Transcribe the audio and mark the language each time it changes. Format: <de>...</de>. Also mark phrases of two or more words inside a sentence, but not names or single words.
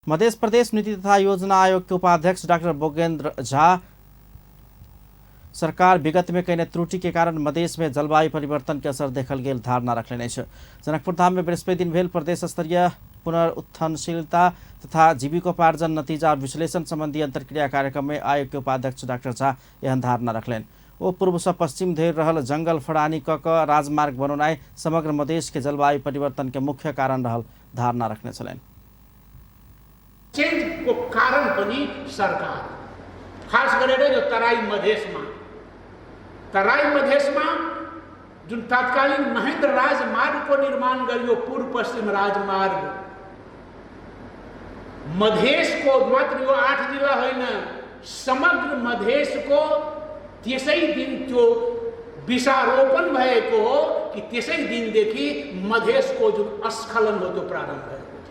<mai>मध्य प्रदेश नीति तथा योजना आयोग के उपाध्यक्ष डॉक्टर बोगेंद्र झा सरकार विगत में कई त्रुटि के कारण मधेश में जलवायु परिवर्तन के असर देखल गेल धारणा रखले जनकपुर धाम में बृहस्पति दिन भेल प्रदेश स्तरीय पुनरुत्थानशीलता तथा जीविकोपार्जन नतीजा और विश्लेषण संबंधी अंतर्क्रिया कार्यक्रम में आयोग के उपाध्यक्ष डॉक्टर झा एहन धारणा रखलेन। ओ पूर्व से पश्चिम धेर रहल जंगल फड़ानी क राजमार्ग बनौनाई समग्र मधेश के जलवायु परिवर्तन के मुख्य कारण रहल धारणा रखने छलेन।</mai> <ne>चेंज को कारण पनि सरकार खास गरेर यो तराई मधेसमा जुन तत्कालीन महेन्द्र राजमार्गको निर्माण गरियो पूर्व पश्चिम राजमार्ग मधेसको मात्र यो 8 जिल्ला होइन समग्र मधेसको त्यसै दिन त्यो विषारोपण भएको हो कि त्यसै दिनदेखि मधेसको जुन अस्खलन हो त्यो प्रारम्भ भयो।</ne>